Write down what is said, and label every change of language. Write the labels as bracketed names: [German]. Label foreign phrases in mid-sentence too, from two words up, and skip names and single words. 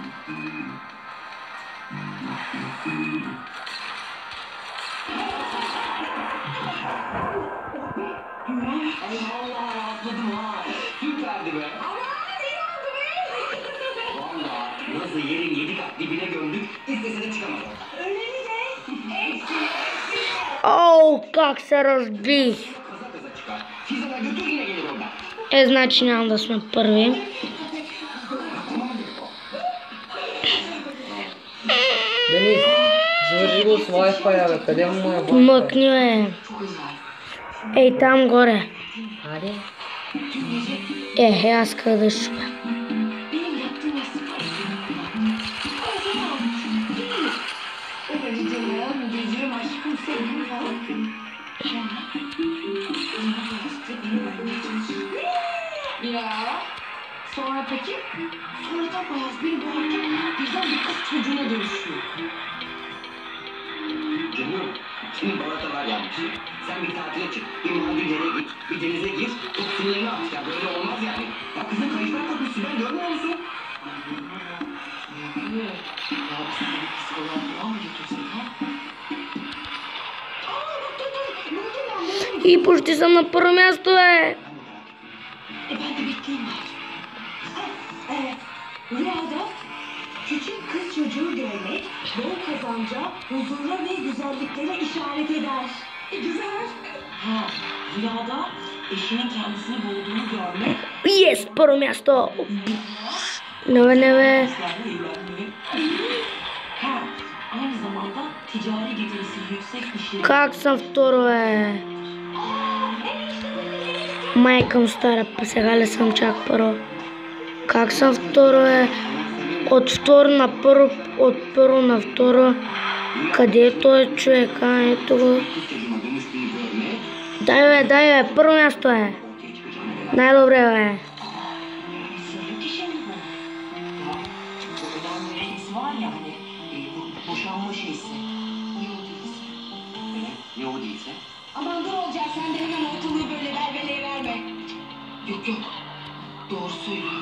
[Turkish] Allah atladım ha. Süperdi be. Valla nasıl yerin 7 kat dibine gömdük, istese de çıkamaz. [Bulgarian] Оу, как се разбих! [Turkish] Kaza çıkar. Fizana götür yine gelir oradan. [Bulgarian] Значи няма да сме първи. Денис, свържи го с Wi-Fi, бе. Къде му е Wi-Fi? Мъкни, бе. Ей, там горе. Аде? Аз къде да шупя. [Turkish] Ya. Sonra peki? Sonra da beyaz bir boğazda birden bir kız çocuğuna dönüşüyor. Canım, şimdi balatalar yapmış. Sen bir tatile çık, bir Maldivlere git, bir denize gir, top sınırını at ya. Böyle olmaz yani. Ya kızın kayışlar takmış, ben görmüyor musun? Ya biz seni psikoloğa falan mı götürsek ha? Aa dur. [Bulgarian] И почти съм на първо място, бе. [Turkish] Ben de bekleyeyim bari. Rüyada küçük kız çocuğu görmek, bol kazanca, huzura ve güzelliklere işaret eder. Güzel. Ha, rüyada eşinin kendisini boğduğunu görmek. [Bulgarian] Yes, първо място. Не, бе. [Turkish] Ha, aynı zamanda ticari getirisi yüksek işleri. [Bulgarian] Как съм второ, бе? Майка му стара, сега ли съм чак първо? Как съм второ, бе? От второ на първо, от първо на второ. Къде е този човек? Ето го. Дай, бе, първо място е. Най-добре, бе. [Turkish] Var ya hani boşanma şeysi. Ne o değilse? Aman dur olacak sen de hemen ortalığı böyle velveleye verme. Yok. Doğru söylüyor.